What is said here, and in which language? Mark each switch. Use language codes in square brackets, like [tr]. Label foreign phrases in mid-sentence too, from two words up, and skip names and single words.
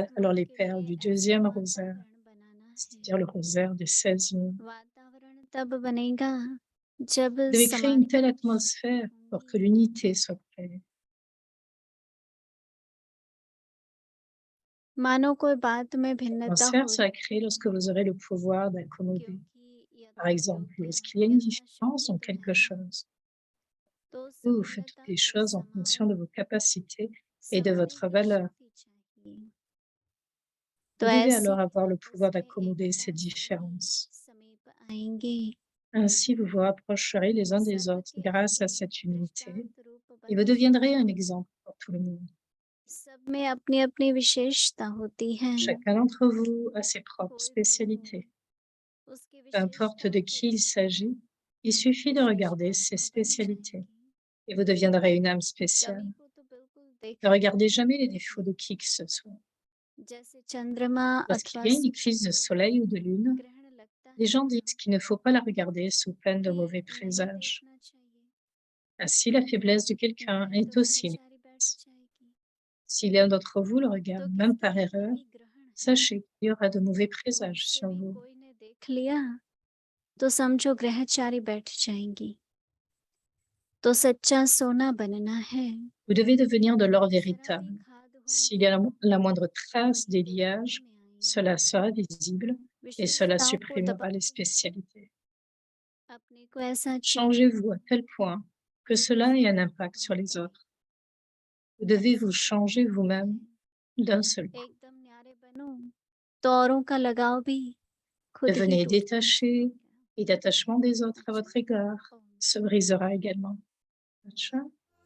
[hi] एक [fr] alors [hi] मत [fr] les [hi] के [fr] perles [hi] लिए [fr] du [hi] ऐसा [fr] deuxième rosaire, [hi] वातावरण बनाना है। [fr] c'est-à-dire le rosaire des 16 mots. [hi] वातावरण तब बनेगा जब [fr] Vous devez créer une telle [hi] समानताएं [fr] atmosphère pour que [hi] होंगी। [fr] l'unité soit créée. [hi] मानो कोई बात में भिन्नता [fr] L'atmosphère [hi] हो [fr] sera créée lorsque vous aurez le pouvoir d'accommoder. [hi] क्योंकि [fr] Par [hi] यथा [fr] exemple, [hi] योग्य [fr] lorsqu'il y a une différence [hi] यथाशक्ति [fr] dans [hi] तो है [fr] quelque [hi] ना, [fr] chose, [hi] तो [fr] vous faites toutes [hi] समानता [fr] les [hi] को [fr] choses en fonction de [hi] समाओ, [fr] vos capacités et de [hi] समाने [fr] votre [hi] की [fr] valeur. [hi] शक्ति चाहिए। [fr] Vous [hi] तो [fr] devez [hi] ऐसे [fr] alors [hi] ही [fr] avoir le [hi] आपस [fr] pouvoir [hi] में [fr] d'accommoder [hi] एकता [fr] ces [hi] से ही [fr] différences. [hi] समीप आएंगे। [fr] Ainsi, vous vous rapprocherez les uns des [hi] सर्व [fr] autres [hi] के [fr] grâce à [hi] आगे [fr] cette unité [hi] दृष्टांत रूप [fr] et [hi] बन [fr] vous deviendrez un [hi] जाएंगे। [fr] exemple pour tout le monde. [hi] सब में अपनी अपनी विशेषता होती है। [fr] Chacun d'entre vous a ses propres [hi] कोई भी [fr] spécialités. [hi] हो उसकी [fr] Peu importe de [hi] विशेषताओं को [fr] qui il [hi] देखकर [fr] s'agit, il suffit de regarder ses [hi] विशेषात्मा बन [fr] spécialités [hi] जाएंगे। [fr] et vous deviendrez une âme spéciale. [hi] कमी को तो बिल्कुल [fr] Ne [hi] देखना [fr] regardez [hi] ही [fr] jamais les [hi] नहीं [fr] défauts [hi] है। [fr] de qui que ce soit. [hi] जैसे चंद्रमा [fr] Lorsqu'il [hi] अथवा [fr] y a une [hi] सूरज [fr] éclipse de [hi] को [fr] soleil ou de lune, [hi] ग्रहण लगता [fr] les [hi] है [fr] gens [hi] ना [fr] disent qu'il ne faut pas la regarder sous peine de [hi] कि [fr] mauvais [hi] नहीं [fr] présages. [hi] देखना चाहिए, [fr] Ainsi, la faiblesse de quelqu'un [hi] नहीं तो [fr] est aussi une [hi] ग्रहचारी बैठ [fr] faiblesse. [hi] जाएगी। [fr] Si l'un d'entre vous le [hi] तो [fr] regarde, même [hi] किसके [fr] par [hi] लिए [fr] erreur, [hi] यही ग्रहण है? [fr] sachez qu'il y aura de mauvais [hi] उनमें [fr] présages [hi] से [fr] sur [hi] भी [fr] vous. [hi] कोई ने देख लिया तो समझो ग्रहचारी बैठ जाएंगी। तो सच्चा सोना बनना है। [fr] Vous devez devenir de l'or [hi] शराबी [fr] véritable. [hi] खाद [fr] S'il y a [hi] होंगी [fr] la moindre trace [hi] वही देखने [fr] d'éliage, [hi] में आएंगी। [fr] cela sera visible et cela [hi] विशेषताओं को [fr] supprimera les [hi] दबाते हुए [fr] spécialités. [hi] अपने को ऐसा चुने [fr] Changez-vous à tel point que [hi] जो [fr] cela ait [hi] किसी [fr] un [hi] को [fr] impact sur les [hi] भाए। [fr] autres. Vous devez [hi] ऐसा [fr] vous changer [hi] बनना [fr] vous-même [hi] है। [fr] d'un seul coup. [hi] एकदम न्यारे बनो तो औरों का लगाव भी खुद ही [fr] Devenez [hi] टूट [fr] détaché [hi] जाएगा। [fr] et l'attachement des autres à [hi] अच्छा, [fr] votre égard [hi] ओम [fr] se brisera également. Acha.